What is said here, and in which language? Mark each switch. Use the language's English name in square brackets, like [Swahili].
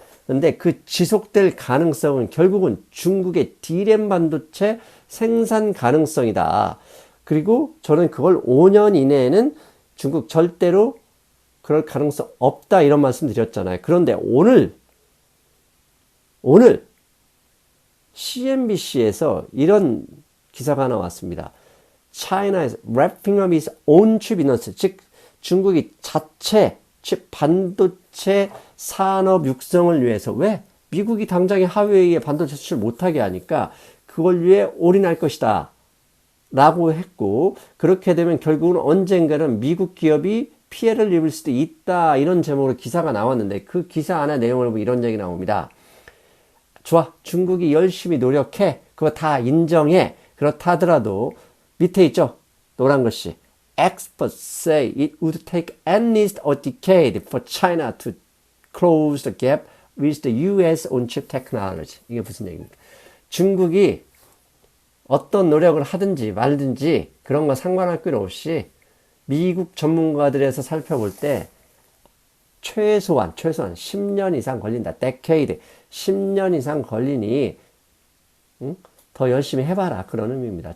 [Korean] 그런데 그 지속될 가능성은 결국은 중국의 D램 반도체 생산 가능성이다. 그리고 저는 그걸 5년 이내에는 중국 절대로 그럴 가능성 없다 이런 말씀 드렸잖아요. 그런데 오늘 CNBC에서 이런 기사가 나왔습니다. [English] China is wrapping up its own chip industry. [Korean] 즉 중국이 자체 칩 반도체 산업 육성을 위해서, 왜? 미국이 당장에 하웨이에 반도체 수출 못하게 하니까 그걸 위해 올인할 것이다 라고 했고, 그렇게 되면 결국은 언젠가는 미국 기업이 피해를 입을 수도 있다 이런 제목으로 기사가 나왔는데 그 기사 안에 내용을 보면 이런 얘기 나옵니다. 좋아, 중국이 열심히 노력해, 그거 다 인정해. 그렇다 하더라도 밑에 있죠, 노란 글씨. [English] Experts say it would take at least a decade for China to close the gap with the US on chip technology. [Korean] 이게 무슨 얘기입니까? 중국이 어떤 노력을 하든지 말든지 그런 거 상관할 필요 없이 미국 전문가들에서 살펴볼 때 최소한 10년 이상 걸린다. [English] decade. [Korean] 10년 이상 걸리니 더 열심히 해봐라. 그런 의미입니다.